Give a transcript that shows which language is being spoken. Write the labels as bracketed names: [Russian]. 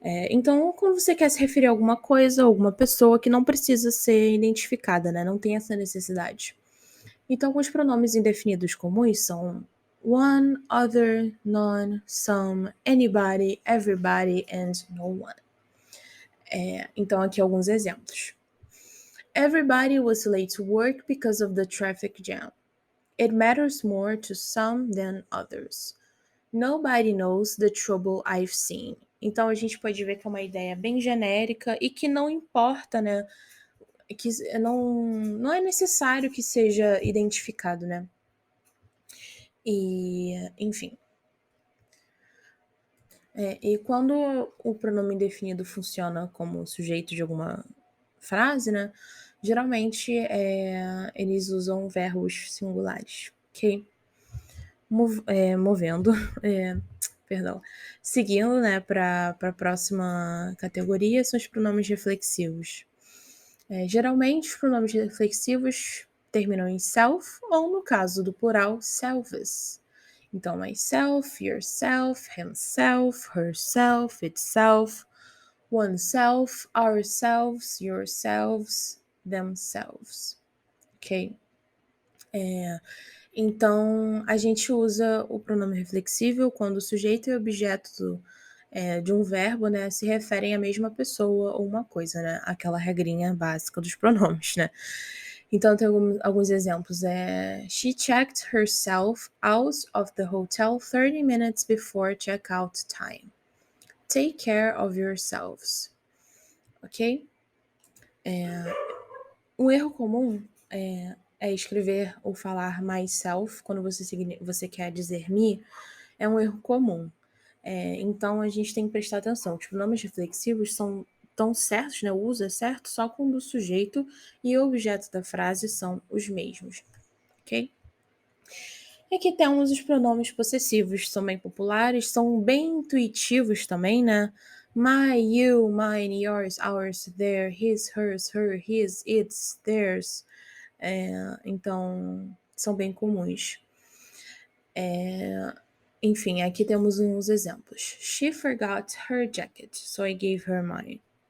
[Portuguese] Então, quando você quer se referir a alguma coisa, alguma pessoa que não precisa ser identificada, né? Não tem essa necessidade. Então, os pronomes indefinidos comuns são one, other, none, some, anybody, everybody, and no one. Então, aqui alguns exemplos. [English] Everybody was late to work because of the traffic jam. It matters more to some than others. Nobody knows the trouble I've seen. [Portuguese] Então a gente pode ver que é uma ideia bem genérica e que não importa, né? Que não é necessário que seja identificado, né? E, enfim. E quando o pronome indefinido funciona como sujeito de alguma frase, né? Geralmente eles usam verbos singulares, ok? Movendo, perdão. Seguindo, né, para a próxima categoria, são os pronomes reflexivos. Geralmente, os pronomes reflexivos terminam em self, ou no caso do plural, selves. [English] Então, myself, yourself, himself, herself, itself, oneself, ourselves, yourselves, themselves. Ok? [Portuguese] Então, a gente usa o pronome reflexível quando o sujeito e o objeto de um verbo, né, se referem à mesma pessoa ou uma coisa, né? Aquela regrinha básica dos pronomes, né? Então, tem alguns exemplos. [English] She checked herself out of the hotel 30 minutes before checkout time. Take care of yourselves. Ok? [Portuguese] Um erro comum é escrever ou falar myself quando você quer dizer me, é um erro comum. Então a gente tem que prestar atenção. Os pronomes reflexivos são tão certos, né? O uso é certo só quando o sujeito e o objeto da frase são os mesmos, ok? E aqui temos os pronomes possessivos, são bem populares, são bem intuitivos também, né? [English] My, you, mine, yours, ours, their, his, hers, her, his, its, theirs. [Portuguese] Então, são bem comuns. Enfim, aqui temos uns exemplos. [English] She forgot her jacket, so I gave her mine.